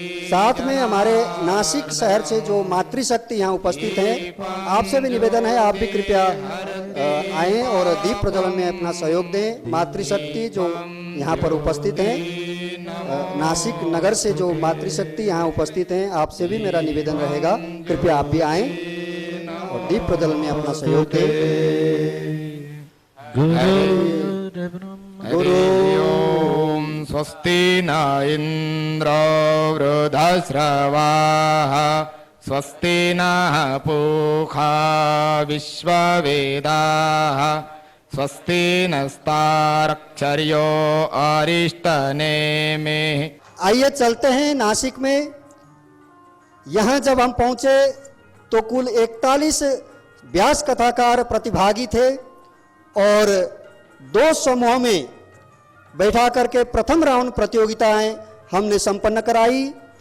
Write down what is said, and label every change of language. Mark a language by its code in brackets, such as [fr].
[hi] साथ में हमारे नासिक शहर से जो मातृशक्ति यहाँ उपस्थित हैं, आपसे भी निवेदन है आप भी कृपया आएं और दीप प्रज्वलन में अपना सहयोग दें। मातृशक्ति जो यहाँ पर उपस्थित हैं, नासिक नगर से जो मातृशक्ति यहाँ उपस्थित हैं, आपसे भी मेरा निवेदन रहेगा कृपया आप भी आएं और दीप प्रज्वलन में अपना सहयोग दें। [sa] गुरु स्वस्ति न इंद्र वृद्धश्रवाः स्वस्ति नः पूषा विश्ववेदाः स्वस्ति नस्तारक्षर्यो अरिष्टनेमिः। [hi] आइए चलते हैं नासिक में। यहाँ जब हम पहुँचे तो कुल 41 व्यास कथाकार प्रतिभागी थे और 2 समूहों में बैठा करके प्रथम राउंड प्रतियोगिताएं हमने संपन्न कराई।